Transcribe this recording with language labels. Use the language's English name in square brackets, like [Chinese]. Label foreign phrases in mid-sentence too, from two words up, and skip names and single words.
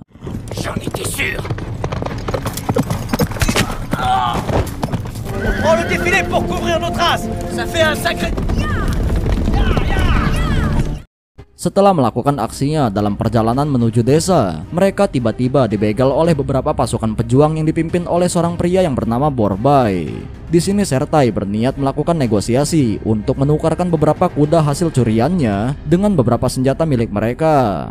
[French] J'en étais sûr. On prend le défilé pour couvrir nos traces. Ça fait un sacré... [Indonesian] Setelah melakukan aksinya dalam perjalanan menuju desa, mereka tiba-tiba dibegal oleh beberapa pasukan pejuang yang dipimpin oleh seorang pria yang bernama Borbay. Di sini Sertai berniat melakukan negosiasi untuk menukarkan beberapa kuda hasil curiannya dengan beberapa senjata milik mereka.